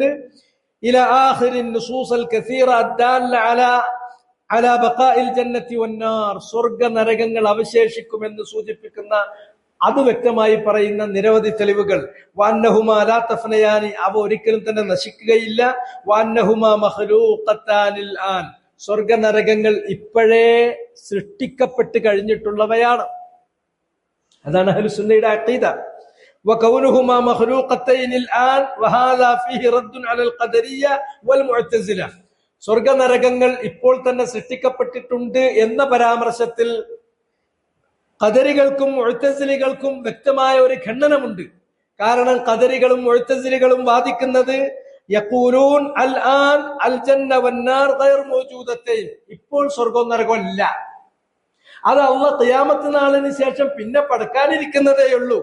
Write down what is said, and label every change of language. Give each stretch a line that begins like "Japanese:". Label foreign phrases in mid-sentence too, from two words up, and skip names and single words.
Arabic: إلى آخر النصوص الكثيرة الدالة على بقاء الجنة والنار,
Malayalam: സ്വർഗ നരകങ്ങൾ അവശേഷിക്കുമെന്ന് സൂചിപ്പിക്കുന്ന അത് വ്യക്തമായി പറയുന്ന നിരവധി തെളിവുകൾ.
Arabic: وأنهما لا تفنيان,
Malayalam: അവ ഒരിക്കലും തന്നെ നശിക്കുകയില്ല.
Arabic: وأنهما مخلوقتان الآن,
Malayalam: സ്വർഗ നരകങ്ങൾ ഇപ്പോഴേ സൃഷ്ടിക്കപ്പെട്ട് കഴിഞ്ഞിട്ടുള്ളവയാണ്. അതാണ് അഹ്ലുസുന്നയുടെ അഖീദ.
Arabic: وكونهما مخلوقتين الآن وهذا فيه رد على القدرية والمعتزلة.
Malayalam: സ്വർഗ നരകങ്ങൾ ഇപ്പോൾ തന്നെ സൃഷ്ടിക്കപ്പെട്ടിട്ടുണ്ട് എന്ന പരാമർശത്തിൽ ഖദരികൾക്കും മുഅ്തസിലികൾക്കും വ്യക്തമായ ഒരു ഖണ്ഡനമുണ്ട്. കാരണം ഖദരികളും മുഅ്തസിലികളും വാദിക്കുന്നത്
Arabic: يقولون الآن الجنة والنار غير موجودتين,
Malayalam: ഇപ്പോൾ സ്വർഗവും നരകവും ഇല്ല, അത് അല്ലാഹ് ഖിയാമത്ത് നാളിന് ശേഷം പിന്നെ പടക്കാനിരിക്കുന്നതേ ഉള്ളൂ.